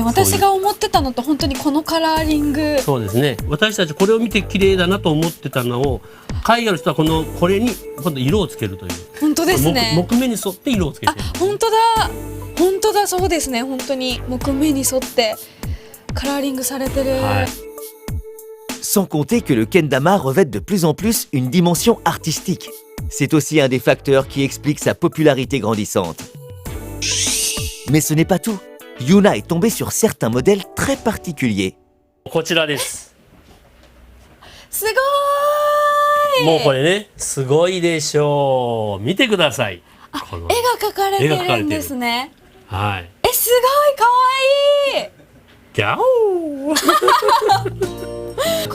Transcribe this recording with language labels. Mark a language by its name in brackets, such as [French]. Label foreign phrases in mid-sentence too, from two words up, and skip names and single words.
[Japanese] 私が思ってたのと本当にこのカラーリング。そうですね。私たちこれを見て綺麗だなと思ってたのを、海外の人はこれに今度色をつけるという。本当ですね。木目に沿って色をつけてる。本当だ。本当だ、そうですね。本当に木目に沿ってカラーリングされてる。はい。 [French] Sans compter que le kendama revêt de plus en plus une dimension artistique. C'est aussi un des facteurs qui explique sa popularité grandissante. Mais ce n'est pas tout. Yuna est tombée sur certains modèles très particuliers. [Japanese] こちらです。すごーい。もうこれね、すごいでしょう。見てください。この絵が描かれてるんですね。はい。すごい可愛い。ギャオー。